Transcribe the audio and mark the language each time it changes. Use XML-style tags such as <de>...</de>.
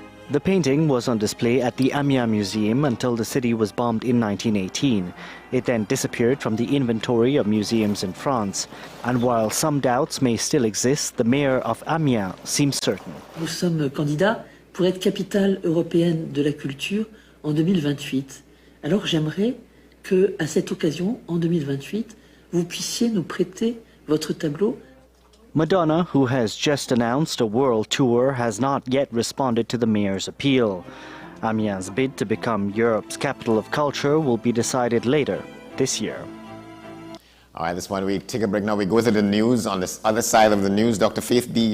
<en>The painting was on display at the Amiens Museum until the city was bombed in 1918. It then disappeared from the inventory of museums in France. And while some doubts may still exist, the mayor of Amiens seems certain.</en> <fr>Nous sommes candidats pour être capitale européenne de la culture en 2028. Alors j'aimerais que, à cette occasion, en 2028, vous puissiez nous prêter votre tableau.</fr> <en>Madonna, who has just announced a world tour, has not yet responded to the mayor's appeal. Amiens' bid to become Europe's capital of culture will be decided later this year. All right, this point we take a break now. We go to the news. On this other side of the news, Dr. Faith D.</en>